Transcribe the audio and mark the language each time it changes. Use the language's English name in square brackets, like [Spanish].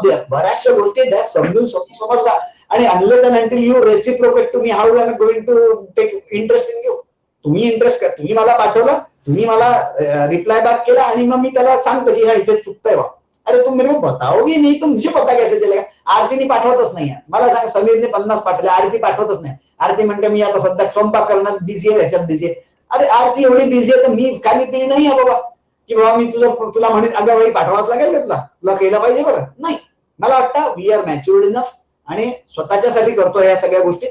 [Marathi] बऱ्याचशा गोष्टी त्या समजून समोरचा आणि [English] Unless and until you reciprocate to me, how am going to take interest in you. [Marathi] तुम्ही इंटरेस्ट कर, तुम्ही मला पाठवलं, तुम्ही मला रिप्लाय बॅक केला आणि मग मी त्याला सांगतो की हा इथे चुकतंय बा. [Hindi] अरे तुम मेरे को बताओगे नहीं तो मुझे पता कैसे चलेगा. [Marathi] आरतीने पाठवतच नाही. मला सांग, समीरने 50 पाठवले, आरती पाठवतच नाही. आरती म्हणते मी आता सध्या स्वयंपाक करण्यात बिझी आहे, ह्याच्यात बिझी आहे. अरे आरती एवढी बिझी आहे तर मी काही ते नाही आहे बाबा की बाबा मी तुला म्हणेन अगं बाई पाठवाच लागेल का तुला केलं पाहिजे बरं. नाही, मला वाटतं [English] we are matured enough [Marathi] आणि स्वतःच्यासाठी करतो या सगळ्या गोष्टी.